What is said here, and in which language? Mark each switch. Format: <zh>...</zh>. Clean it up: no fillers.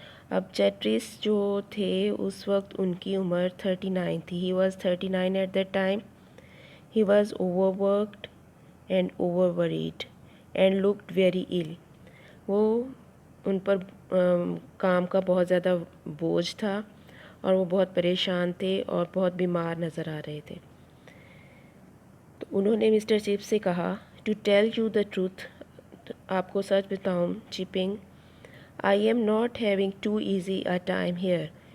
<ur>اب چیٹرس جو تھے اس وقت ان کی عمر 39 تھی.</ur> <en>He was 39 at that time. He was overworked and overworried and looked very ill.</en> <ur>وہ ان پر کام کا بہت زیادہ بوجھ تھا اور وہ بہت پریشان تھے اور بہت بیمار نظر آ رہے تھے. تو انہوں نے مسٹر چپس سے کہا</ur> <en>to tell you the truth,</en> <ur>آپ کو سچ بتاؤں</ur> <en>Chipping, I am not having too easy a time here.</en>